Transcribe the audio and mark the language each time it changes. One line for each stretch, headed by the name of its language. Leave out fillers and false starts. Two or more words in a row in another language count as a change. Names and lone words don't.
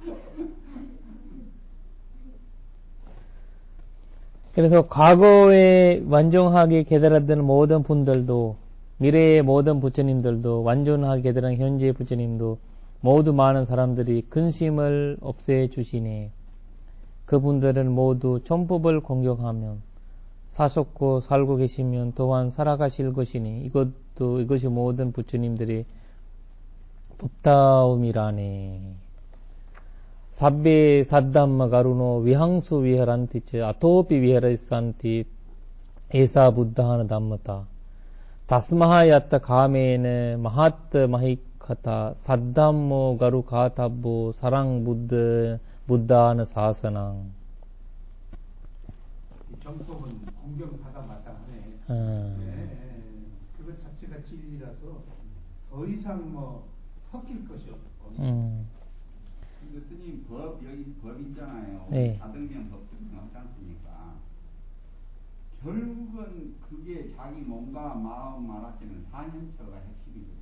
Korean: 그래서 과거에 완전하게 깨달았던 모든 분들도 미래의 모든 부처님들도 완전하게 깨달은 현재의 부처님도 모두 많은 사람들이 근심을 없애 주시네. 그분들은 모두 천법을 공경하면 사셨고 살고 계시면 또한 살아가실 것이니 이것이 모든 부처님들의 법다움이라네.
Pali: sabbe saddhamma garuno vihansu viharanti ca atopi viharasanti esa buddhana dhammata tasmaha yatta kamene mahat mahikata saddhammo garu katabbo sarang buddhana sasanang.
Korean: 정법은 공경받아 마땅하네. 그것 자체가 진리라서 더 이상 뭐 섞일 것이 없고. 근데 스님 여기 법 있잖아요. 네. 다등면 법들은 없지 않습니까? 결국은 그게 자기 몸과 마음 알아채는 사념처가 핵심이거든요.